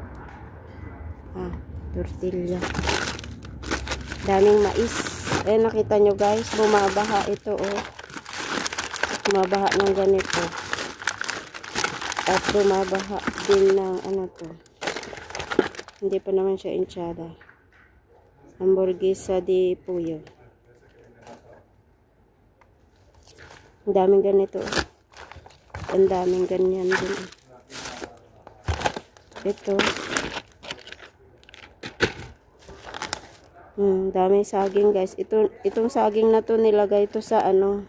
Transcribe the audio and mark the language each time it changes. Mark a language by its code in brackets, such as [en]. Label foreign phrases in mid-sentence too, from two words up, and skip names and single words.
[tl] Tortilla. Daming mais. Nakita nyo guys, bumabaha ito oh. Bumabaha ng ganito. At bumabaha din ng ano to. Hindi pa naman siya enchada. [es] Hamburguesa de pollo. [tl] Ang daming ganito. Ang daming ganyan din. Ito. Daming saging guys. Itong saging na to nilagay to sa ano.